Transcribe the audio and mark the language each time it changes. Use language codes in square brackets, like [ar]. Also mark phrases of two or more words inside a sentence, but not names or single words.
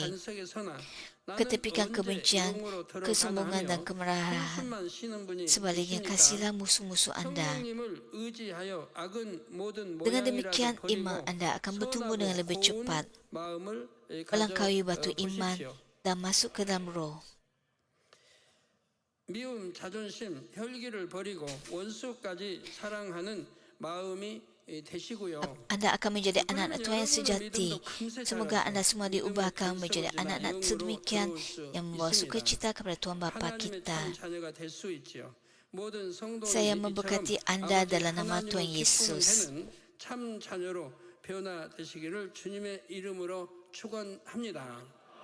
[ms] Ketepikan kebencian, kesombongan dan kemarahan. Sebaliknya, kasihlah musuh-musuh anda. Dengan demikian, iman anda akan bertumbuh dengan lebih cepat, melangkaui batu iman dan masuk ke dalam roh. [ko] 미움, 자존심, 혈기를 버리고 원수까지 사랑하는 마음이 되시고요. [ms] Anda akan menjadi anak-anak Tuhan yang sejati. Semoga anda semua diubahkan menjadi anak-anak sedemikian yang membawa sukacita kepada Tuhan Bapa kita. [ko] 모든 성도는 [ms] Saya [ko] 이처럼 [ms] memberkati Anda [ko] 아버지 [ms] dalam nama [ko] 하나님을 [ms] Tuhan Yesus. [ko] 기쁘게 참 자녀로 변화되시기를 주님의 이름으로 축원합니다.